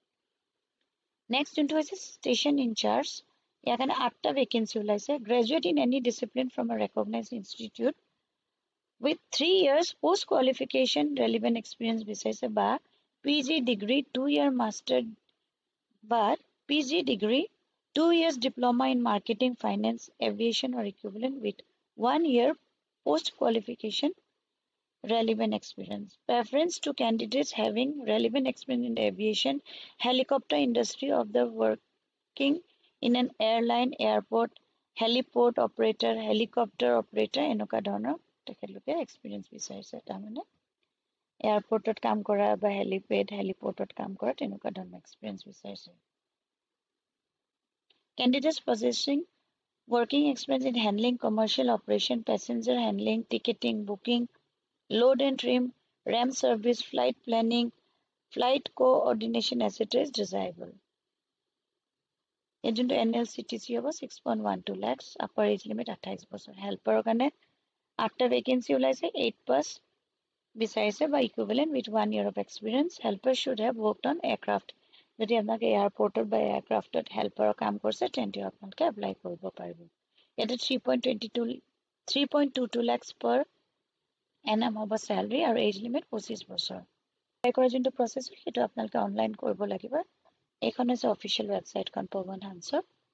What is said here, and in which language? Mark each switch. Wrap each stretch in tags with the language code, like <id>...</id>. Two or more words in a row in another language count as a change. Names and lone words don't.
<en>নেক্সট</en> <as>যোনটো হৈছে</as> <en>station incharge</en> <as>ইয়াৰ কাৰণে 8টা ভেকেন্সি ওলাইছে</as> <en>graduate in any discipline from a recognise institute with 3 years post qualification relevant experience</en> <as>বিচাৰিছে বা</as> <en>PG degree 2 year master বা PG degree 2 years diploma in marketing finance aviation or equivalent with 1 year post qualification relevant experience preference to candidates having relevant experience in the aviation helicopter industry of the working in an airline airport heliport operator helicopter operator</en> <as>এনেকুৱা ধৰণৰ তেখেতলোকে এক্সপিৰিয়েঞ্চ বিচাৰিছে তাৰমানে এয়াৰপৰ্টত কাম কৰা বা হেলিপৰ্টত কাম কৰা তেনেকুৱা ধৰণৰ এক্সপিৰিয়েঞ্চ বিচাৰিছে</as> <en>candidates possessing working experience in handling commercial operation passenger handling ticketing booking load and trim, RAM service, flight planning, flight coordination, etc. is desirable. Agent NLCTC over 6.12 lakhs, upper age limit 28 বছৰ helper</en> <as>কাৰণে 8টা vacancy ওলাইছে</as> <en>8 plus</en> <as>বিচাৰিছে বা</as> <en>equivalent with 1 year of experience. Helper should have worked on aircraft.</en> <as>যদি আপোনালোকে এয়াৰপৰ্টত বা এয়াৰক্ৰাফ্টত হেল্পাৰৰ কাম কৰিছে তেন্তে আপোনালোকে এপ্লাই কৰিব পাৰিব ইয়াতে</as> <en>3.22 lakhs per annum</en> <as>হ'ব চেলাৰী আৰু</as> <en>age limit</en> <as>25 বছৰ এপ্লাই কৰা যোনটো প্ৰচেছ সেইটো আপোনালোকে অনলাইন কৰিব লাগিব এইখন হৈছে অফিচিয়েল ৱেবছাইটখন পৱন হান্সৰ</as>